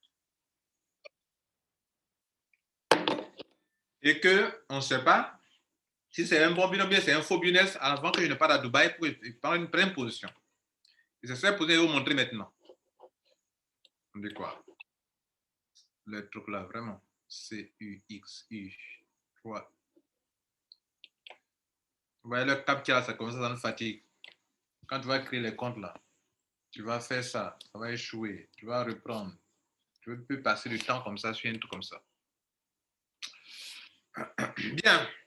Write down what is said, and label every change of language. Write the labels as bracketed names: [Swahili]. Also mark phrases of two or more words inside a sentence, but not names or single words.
[French] Et qu'on ne sait pas si c'est un bon business ou bien c'est un faux business avant que je ne parte à Dubaï pour prendre une première position. Et c'est cette position que je vais vous montrer maintenant. On dit quoi? Le truc là, vraiment. C-U-X-U. Ouais. Vous voyez le cap qu'il y a, ça commence à nous fatigue. Quand tu vas créer les comptes là, tu vas faire ça, ça va échouer, tu vas reprendre. Tu peux passer du temps comme ça sur un truc comme ça. Bien.